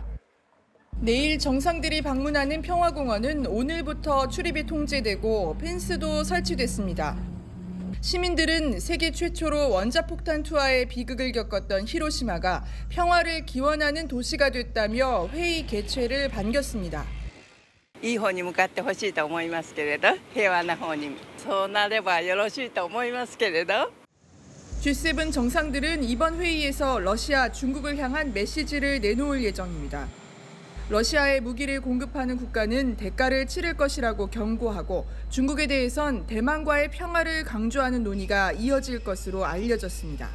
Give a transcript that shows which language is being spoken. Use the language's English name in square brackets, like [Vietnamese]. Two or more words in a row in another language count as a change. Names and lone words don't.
[Korean] 내일 정상들이 방문하는 평화공원은 오늘부터 출입이 통제되고 펜스도 설치됐습니다. 시민들은 세계 최초로 원자폭탄 투하의 비극을 겪었던 히로시마가 평화를 기원하는 도시가 됐다며 회의 개최를 반겼습니다. [Japanese] いい方に向かってほしいと思いますけれど、平和な方にそうなればよろしいと思いますけれど. [Korean] G7 정상들은 이번 회의에서 러시아, 중국을 향한 메시지를 내놓을 예정입니다. 러시아에 무기를 공급하는 국가는 대가를 치를 것이라고 경고하고 중국에 대해선 대만과의 평화를 강조하는 논의가 이어질 것으로 알려졌습니다.